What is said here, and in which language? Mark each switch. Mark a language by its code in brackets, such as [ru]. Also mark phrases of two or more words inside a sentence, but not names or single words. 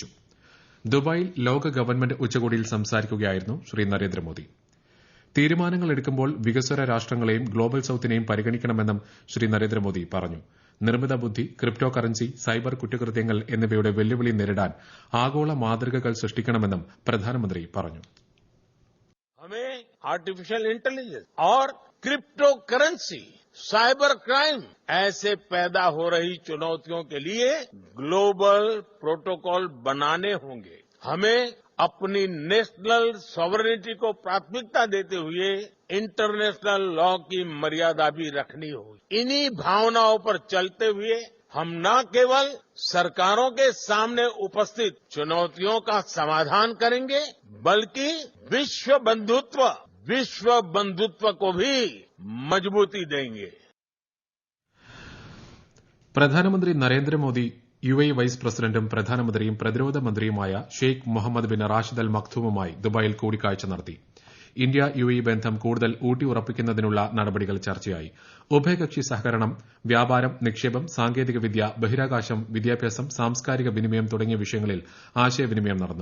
[ml] ദുബായിൽ ലോക ഗവൺമെന്റ് ഉച്ചകോടിയിൽ സംസാരിക്കുകയായിരുന്നു ശ്രീ നരേന്ദ്രമോദി. തീരുമാനങ്ങൾ എടുക്കുമ്പോൾ വികസ്വര രാഷ്ട്രങ്ങളെയും ഗ്ലോബൽ സൌത്തിനെയും പരിഗണിക്കണമെന്നും ശ്രീ നരേന്ദ്രമോദി പറഞ്ഞു. നിർമ്മിത ബുദ്ധി, [en] crypto currency, [ml] സൈബർ കുറ്റകൃത്യങ്ങൾ എന്നിവയുടെ വെല്ലുവിളി നേരിടാൻ ആഗോള മാതൃകകൾ സൃഷ്ടിക്കണമെന്നും പ്രധാനമന്ത്രി പറഞ്ഞു. [hi] हमें [en] artificial intelligence [hi] और [en] crypto currency, cyber crime [hi] ऐसे पैदा हो रही चुनौतियों के लिए [en] global protocol [hi] बनाने होंगे. हमें अपनी [en] national sovereignty [hi] को प्राथमिकता देते हुए [en] international law [hi] की मर्यादा भी रखनी होगी. इन्हीं भावनाओं पर चलते हुए हम न केवल सरकारों के सामने उपस्थित चुनौतियों का समाधान करेंगे, बल्कि विश्व बंधुत्व को भी मजबूती देंगे. [ml] പ്രധാനമന്ത്രി നരേന്ദ്രമോദി UAE വൈസ് പ്രസിഡന്റും പ്രധാനമന്ത്രിയും പ്രതിരോധ മന്ത്രിയുമായ ഷെയ്ഖ് മുഹമ്മദ് ബിൻ റാഷിദ് അൽ മക്തൂമുമായി ദുബായിൽ കൂടിക്കാഴ്ച നടത്തി. ഇന്ത്യ UAE ബന്ധം കൂടുതൽ ഊട്ടിയുറപ്പിക്കുന്നതിനുള്ള നടപടികൾ ചർച്ചയായി. ഉഭയകക്ഷി സഹകരണം, വ്യാപാരം, നിക്ഷേപം, സാങ്കേതികവിദ്യ, ബഹിരാകാശം, വിദ്യാഭ്യാസം, സാംസ്കാരിക വിനിമയം തുടങ്ങിയ വിഷയങ്ങളിൽ ആശയവിനിമയം നടന്നു.